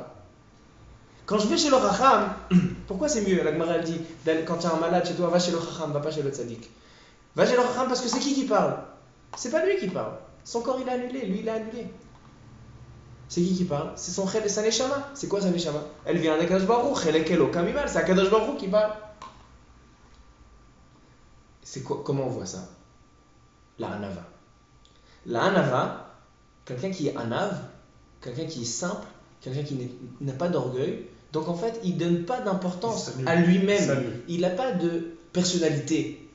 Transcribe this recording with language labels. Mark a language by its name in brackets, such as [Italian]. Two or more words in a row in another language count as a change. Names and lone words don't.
[French] Quand je vais chez le Chacham, pourquoi c'est mieux? La Gemara elle dit, quand tu as un malade chez toi, va chez le Chacham, va pas chez le Tzadik. Va chez le Chacham parce que c'est qui parle? C'est pas lui qui parle. Son corps il a annulé, lui il a annulé. C'est qui parle? C'est son Chel et sa Neshama. C'est quoi sa Neshama? Elle vient d' [Hebrew] הקדוש ברוך הוא, חלק אלוקה ממעל, [French] c'est [Hebrew] הקדוש ברוך הוא [French] qui parle. C'est quoi? Comment on voit ça? La Hanava. La Hanava, quelqu'un qui est Hanav, quelqu'un qui est simple, quelqu'un qui n'a pas d'orgueil, donc en fait il ne donne pas d'importance à lui-même, il n'a pas de personnalité.